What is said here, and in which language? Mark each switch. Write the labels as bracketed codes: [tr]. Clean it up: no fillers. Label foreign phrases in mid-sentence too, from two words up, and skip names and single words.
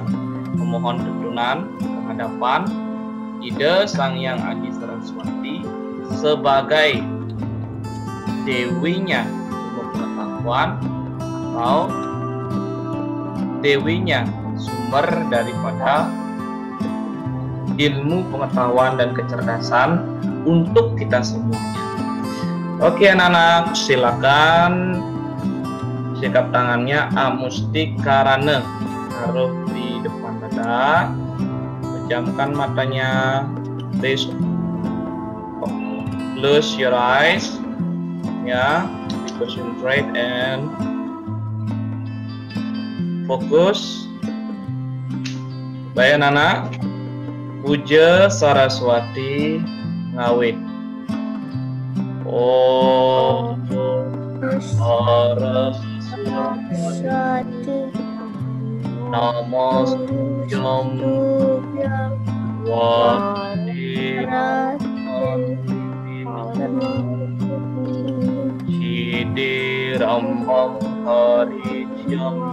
[id] Memohon tuntunan kehadapan Ida Sang Hyang Adi Saraswati sebagai dewinya sumber pengetahuan atau dewinya sumber daripada ilmu pengetahuan dan kecerdasan untuk kita semuanya. Oke anak-anak, silakan sikap tangannya amustikarana, taruh di depan dada, pejamkan matanya, [en] close your eyes, ya, concentrate and fokus. [id] Baik anak-anak, [ban] Puja Saraswati ngawit. [sa] Om Saraswati Namastutyam Sidirambam Harityam